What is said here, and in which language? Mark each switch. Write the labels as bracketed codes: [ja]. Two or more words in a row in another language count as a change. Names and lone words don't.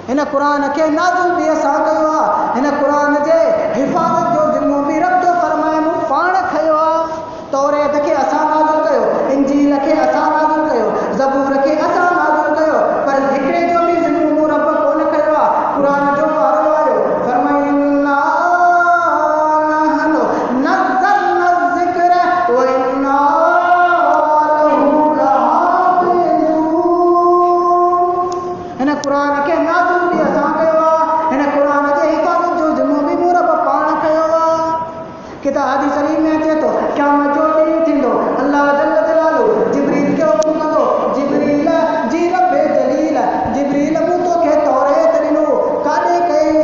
[sd] क़ुरान खे नाज़िल बि असां कयो आहे। हिन क़ुरान जे हिफ़ाज़त जो ज़िम्मो बि रब जो फ़रमाए मूं पाण खयो आहे। तौरेत खे असां नाज़िल कयो, इंजील खे असां नाज़िल कयो, ज़बूर खे असां नाज़िल कयो, पर हिकिड़े जो बि ज़िम्मो मूं रब कोन खयो आहे। [ar] क़ुरान जो वारो आयो फ़रमाए إنا نحن نزلنا ذكر و إنا له لحافظون. [sd] हिन क़ुरान खे नाज़िल बि असां कयो आहे। हिन क़ुरान जे हिफ़ाज़त जो ज़िम्मो बि मूं रब पाण खयो आहे। किताब हदीस शरीफ़ में अचे थो क़यामत जो ॾींहुं थींदो, [ar] الله جل جلاله [sd] जिब्रील खे हुकुम कंदो, जिब्रील जी रब जलील, जिब्रील मूं तोखे तौरेत ॾिनो, काॾे कई?